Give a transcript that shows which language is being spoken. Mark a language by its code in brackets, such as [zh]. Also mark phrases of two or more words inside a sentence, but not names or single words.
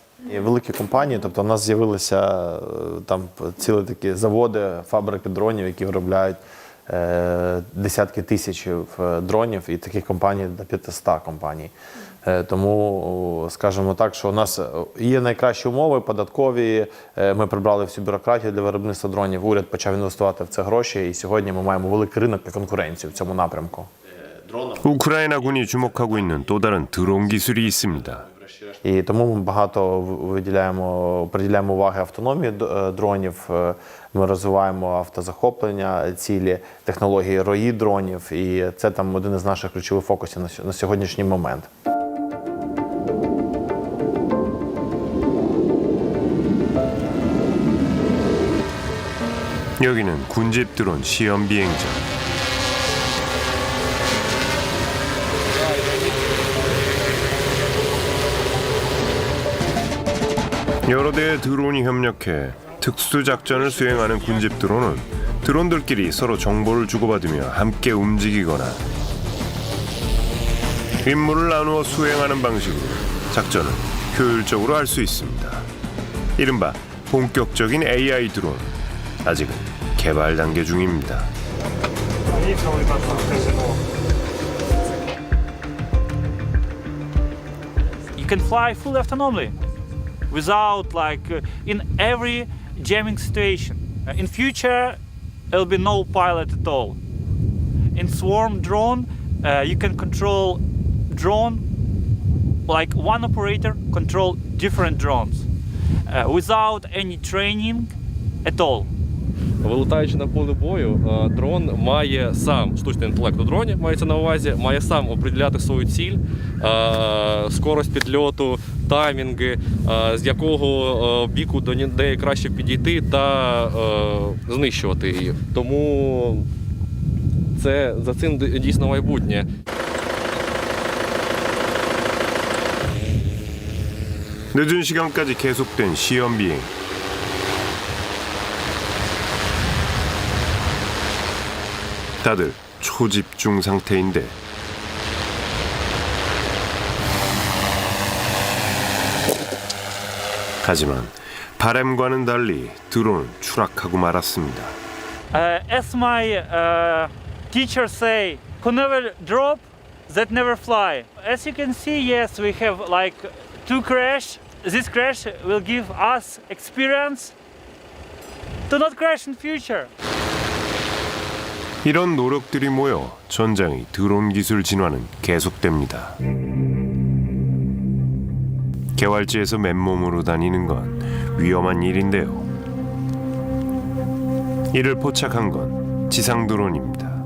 [uk] Великі компанії, тобто в нас з'явилися там цілі такі заводи, фабрики дронів, які виробляють десятки тисяч дронів, і таких компаній до 500 компаній. Тому, скажімо так, що у нас є найкращі умови податкові, ми прибрали всю бюрократію для виробництва дронів, уряд почав інвестувати в це гроші, і сьогодні ми маємо великий ринок і конкуренцію в цьому напрямку. [ko] 우크라이나군이 주목하고 있는 또 다른 드론 기술이 있습니다. [uk] І тому ми багато приділяємо уваги автономії дронів. Ми розвиваємо автозахоплення цілі, технології рої дронів. І це там один із наших ключових фокусів на сьогоднішній момент. [ko] 여기는 군집 드론 시험 비행장. 여러 대의 드론이 협력해 특수 작전을 수행하는 군집 드론은 드론들끼리 서로 정보를 주고받으며 함께 움직이거나 임무를 나누어 수행하는 방식으로 작전을 효율적으로 할 수 있습니다. 이른바 본격적인 AI 드론. 아직은 개발 단계 중입니다. [en] You can fly fully autonomously without in every jamming situation. In future, there'll be no pilot at all. In swarm drone, you can control drone like one operator control different drones without any training at all. [uk] Вилітаючи на поле бою, дрон має сам, штучний інтелект у дроні мається на увазі, має сам определяти свою ціль, скорость підльоту, таймінги, з якого біку до неї краще підійти та знищувати її. Тому за цим дійсно майбутнє. [ko] 늦은 시간까지 계속된 시험 비행. 다들 초집중 상태인데 하지만 바람과는 달리 드론은 추락하고 말았습니다. [en] As my teachers say, who never drop, that never fly. As you can see, yes, we have two crash. This crash will give us experience to not crash in future. [ko] 이런 노력들이 모여 전장의 드론 기술 진화는 계속됩니다. 개활지에서 맨몸으로 다니는 건 위험한 일인데요. 이를 포착한 건 지상 드론입니다.